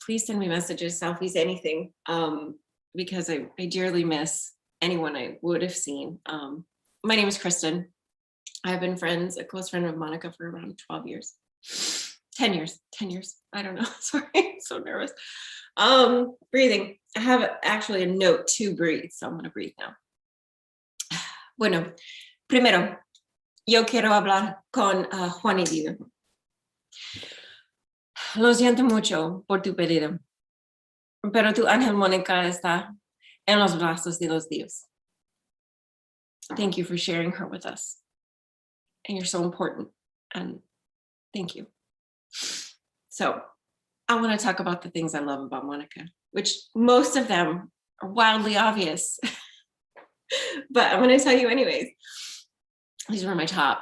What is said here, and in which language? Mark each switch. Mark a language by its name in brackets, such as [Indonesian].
[English] Please send me messages, selfies, anything, because I dearly miss anyone I would have seen. my name is Kristen. I've been a close friend of Monica for around 12 years. 10 years. I don't know. Sorry, I'm so nervous. Breathing. I have actually a note to breathe, so I'm going to breathe now. [Spanish] Bueno, primero, yo quiero hablar con Juan y Diego. Lo siento mucho por tu pérdida, pero tu ángel Mónica está en los brazos de los Dios. [English] Thank you for sharing her with us. And you're so important. And thank you. So I want to talk about the things I love about Monica, which most of them are wildly obvious. But I'm going to tell you anyways. These were my top.